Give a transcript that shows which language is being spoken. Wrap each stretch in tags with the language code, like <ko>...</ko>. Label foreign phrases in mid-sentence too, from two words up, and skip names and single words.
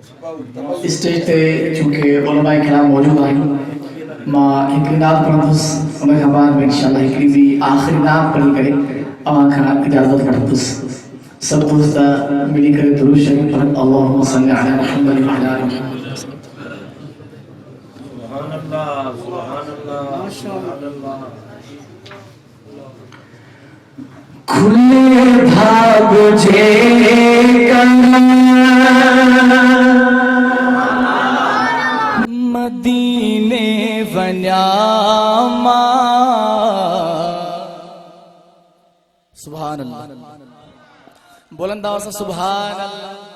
<sd>स्टेज पे चूंकि उलमाए किराम मौजूद आहिनि मां हिकिड़ी नात पढ़ंदुसि उन खां बाद में इंशाअल्लाह हिकिड़ी ॿी आख़िरी नात पढ़ी करे अव्हां खां इजाज़त वठंदुसि। सब दोस्त मिली करे दुरूद शरीफ पढ़नि</sd> <ar>اللهم صل على محمد وعلى آل محمد. سبحان الله سبحان الله ما شاء الله.</ar> <sd>खुले भाग जे मदीने वन्यामा</sd> <ar>سبحان الله</ar> <ur>بلند آواز سے</ur> <ar>سبحان الله.</ar>